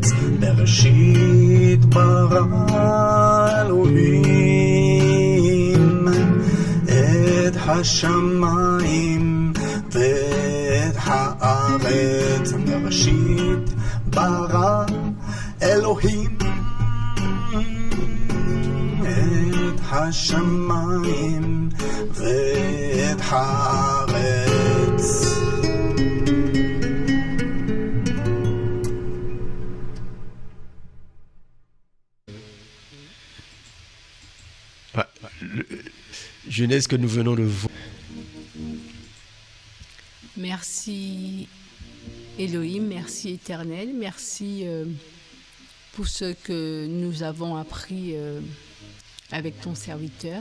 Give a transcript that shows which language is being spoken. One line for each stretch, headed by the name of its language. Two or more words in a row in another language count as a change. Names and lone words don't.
Hebrew: בראשית ברא אלוהים את השמיים ואת הארץ. בראשית ברא אלוהים את השמיים ואת הארץ.
French: Genèse que nous venons de voir. Merci Elohim, merci Éternel, merci pour ce que nous avons appris avec ton serviteur.